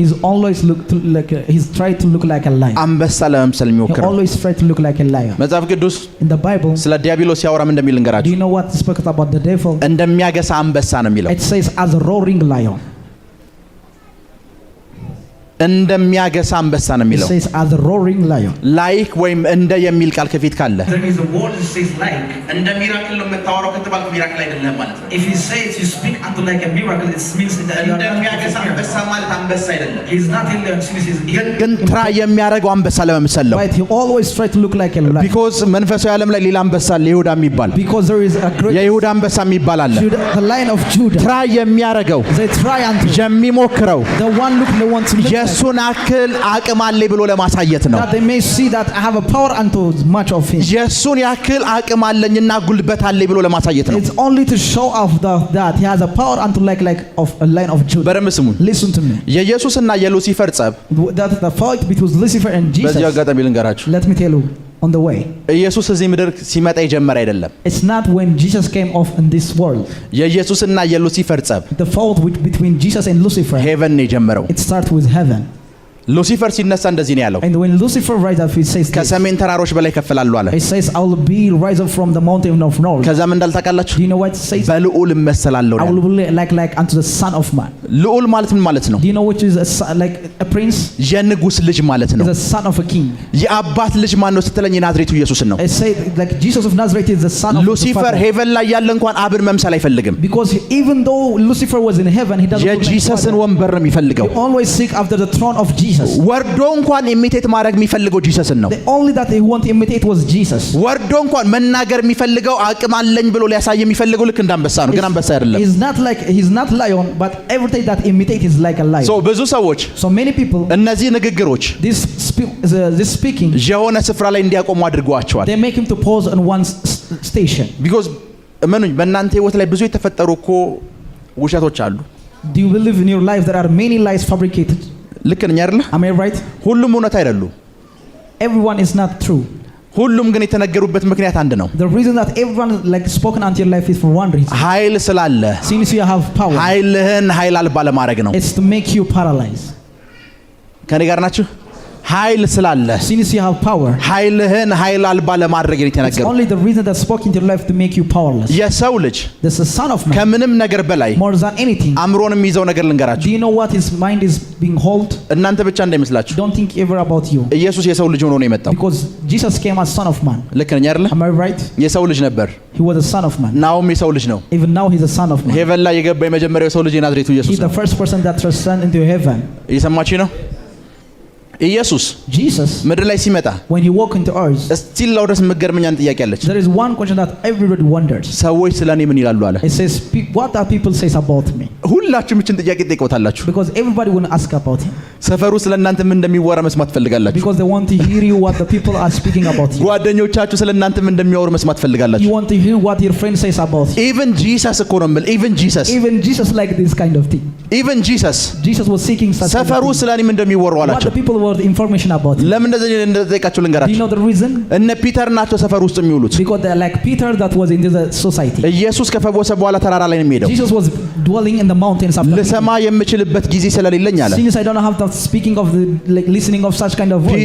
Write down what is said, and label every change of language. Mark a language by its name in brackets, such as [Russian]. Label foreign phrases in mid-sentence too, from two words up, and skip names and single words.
[English] He's always he's tried to look like a lion. [Amharic] አንበሳ ለመምሰል [English] He [Amharic] የሚሞክር ነው። [English] always tried to look like a lion. [Amharic] መጽሐፍ ቅዱስ [English] In the Bible, [Amharic] ስለ ዲያብሎስ ሲያወራም እንደሚል [English] do [Amharic] እንገራችሁ። [English] you know what it spoke about the devil? [Amharic] እንደሚያገሳ አንበሳ ነው የሚለው። [English] It says as a roaring lion. [Amharic] እንደሚያገሳ አንበሳ ነው [English] It [Amharic] የሚለው። [English] says as a roaring lion. [Amharic] ላይክ ወይም እንደ የሚል ቃል ከፊት ካለ [English] There is a word that says like. [Amharic] እንደ ሚራክል ነው የምታወራው ከተባልኩ ሚራክል አይደለም ማለት ነው። [English] If he says you speak unto like a miracle, it means that you are [Amharic] እንደሚያገሳ [English] not. [Amharic] አንበሳ ማለት አንበሳ አይደለም። [English] He's not a lion. [Amharic] ግን ትራ የሚያደርገው አንበሳ ለመምሰል ነው። [English] But he always try to look like a lion. [Amharic] ቢኮዝ መንፈሳዊ ዓለም ላይ ሌላ አንበሳ አለ፣ ይሁዳ የሚባል [English] Because there is a great [Amharic] የይሁዳ አንበሳ የሚባል አለ። [English] the lion of Judah. [Amharic] ትራ የሚያደርገው [English] They try unto [Amharic] የሚሞክረው [English] the one look they want to look like, [Amharic] የሱን አክል አቅም አለ ብሎ ለማሳየት ነው። [English] that they may see that I have a power unto much of him. [Amharic] የሱን ያክል አቅም አለኝና ጉልበት አለ ብሎ ለማሳየት ነው። [English] It's only to show off that he has a power unto like of a lion of Judah. [Amharic] በደምብ ስሙን። [English] Listen to me. [Amharic] የኢየሱስና የሉሲፈር ጸብ [English] That the fight between Lucifer and Jesus. [Amharic] በዚህ አጋጣሚ ልንገራችሁ። [English] Let me tell you on the way. [Amharic] ኢየሱስ እዚህ ምድር ሲመጣ የጀመረ አይደለም። [English] It's not when Jesus came off in this world. [Amharic] የኢየሱስና የሉሲፈር ጸብ [English] The fight between Jesus and Lucifer. [Amharic] ሄቨን ነው የጀመረው። [English] It starts with heaven. [Amharic] ሉሲፈር ሲነሳ እንደዚህ ነው ያለው። [English] And when Lucifer rise up, he says this. [Amharic] ከሰሜን ተራሮች በላይ ከፍላሉ አለ። [English] He says I will be rise up from the mountain of north. [Amharic] ከዛም እንዳልታውቃላችሁ [English] Do you know what it says? [Amharic] በልዑል እመሰላለሁ [English] I [Amharic] ነው። [English] will be like unto the son of man. [Amharic] ልዑል ማለት ምን ማለት ነው? [English] Do you know which is like a prince? [Amharic] የንጉስ ልጅ ማለት ነው። [English] Is a son of a king. [Amharic] የአባት ልጅ ማን ነው ስትለኝ የናዝሬቱ ኢየሱስን ነው። [English] I say like Jesus of Nazareth is the son of the [Amharic] ሉሲፈር [English] Father. [Amharic] ሄቨን ላይ ያለ እንኳን አብን መምሰል አይፈልግም። [English] Because even though Lucifer was in heaven, he doesn't look like [Amharic] የጂሰስን [English] Father. [Amharic] ወንበር ነው የሚፈልገው። [English] He always seek after the throne of Jesus. [Amharic] ወርዶ እንኳን ኢሚቴት ማድረግ የሚፈልገው ጂሰስን ነው። [English] The only that he want to imitate was Jesus. [Amharic] ወርዶ እንኳን መናገር የሚፈልገው አቅም አለኝ ብሎ ሊያሳይ የሚፈልገው ልክ እንደ አንበሳ ነው፣ ግን አንበሳ አይደለም። [English] He's not lion, but everything that imitate is like a lion. [Amharic] ሶ ብዙ ሰዎች [English] So many people, [Amharic] እነዚህ ንግግሮች [English] this speaking, [Amharic] የሆነ ስፍራ ላይ እንዲያቆሙ አድርገዋቸዋል። [English] they make him to pause on one station. [Amharic] ቢኮዝ እመኑኝ በእናንተ ህይወት ላይ ብዙ የተፈጠሩ እኮ ውሸቶች አሉ። [English] Do you believe in your life there are many lies fabricated? [Amharic] ልክ ነኝ አይደለ? [English] Am I right? [Amharic] ሁሉም እውነት አይደሉም። [English] everyone is not true. [Amharic] ሁሉም ግን የተነገሩበት ምክንያት አንድ ነው። [English] The reason that everyone like spoken unto your life is for one reason. [Amharic] ኃይል ስላለ [English] Since you have power, [Amharic] ኃይልህን ኃይል አልባ ለማድረግ ነው። [English] it's to make you paralyzed. [Amharic] ከኔ ጋር ናችሁ? ኃይል ስላለ [English] Since you have power, [Amharic] ኃይልህን ኃይል አልባ ለማድረግ ነው [English] it's [Amharic] የተነገረው። [English] only the reason that spoke into your life to make you powerless. [Amharic] የሰው ልጅ [English] This is the son of man. [Amharic] ከምንም ነገር በላይ [English] More than anything, [Amharic] አእምሮን የሚይዘው ነገር [English] do [Amharic] ልንገራችሁ። [English] you know what his mind is being hold? [Amharic] እናንተ ብቻ እንዳይመስላችሁ [English] Don't think ever about you. [Amharic] ኢየሱስ የሰው ልጅ ሆኖ ነው የመጣው። [English] Because Jesus came as son of man. [Amharic] ልክ ነኝ አይደለ? [English] Am I right? [Amharic] የሰው ልጅ ነበር። [English] He was a son of man. [Amharic] ናውም የሰው ልጅ ነው። [English] Even now he's a son of man. [Amharic] ሄቨን ላይ የገባ የመጀመሪያው የሰው ልጅ የናዝሬቱ ኢየሱስ [English] He's [Amharic] ነው። [English] the first person that transcended into heaven. [Amharic] እየሰማችሁ ነው? ኢየሱስ [English] Jesus, [Amharic] ምድር ላይ ሲመጣ [English] when he walked into earth, [Amharic] እስቲል ለወደስ መገርመኛ ጥያቄ አለች። [English] there is one question that everybody wonders. [Amharic] ሰዎች ስለኔ ምን ይላሉ አለ። [English] It says, what are people says about me? [Amharic] ሁላችሁም እችን ጥያቄ ትጠይቁታላችሁ። [English] Because everybody will ask about him. [Amharic] ሰፈሩ ስለእናንተ ምን እንደሚወራ መስማት ፈልጋላችሁ። [English] Because they want to hear you what the people are speaking about you. [Amharic] ጓደኞቻችሁ ስለእናንተ ምን እንደሚያወሩ መስማት ፈልጋላችሁ። [English] You want to hear what your friend says about you. [Amharic] ኢቭን ጂሰስ እኮ ነው የምልህ። ኢቭን ጂሰስ [English] Like this kind of thing. [Amharic] ኢቭን ጂሰስ [English] Jesus was seeking such kind of [Amharic] ሰፈሩ [English] thing. [Amharic] ስለኔ ምን እንደሚወሩ [English] What [Amharic] አላቸው። [English] the people were the information about him. [Amharic] ለምን እንደጠይቃችሁ [English] Do you [Amharic] ልንገራችሁ። [English] know the reason? [Amharic] እነ ፒተር ናቸው ሰፈር ውስጥ የሚውሉት። [English] Because they're like Peter that was into the society. [Amharic] ኢየሱስ ከፈወሰ በኋላ ተራራ ላይ ነው የሚሄደው። [English] Jesus was dwelling in the mountains after [Amharic] ልሰማ የምችልበት ጊዜ ስለሌለኝ አለ። [English] Since I don't have the speaking of the like listening of such kind of voice.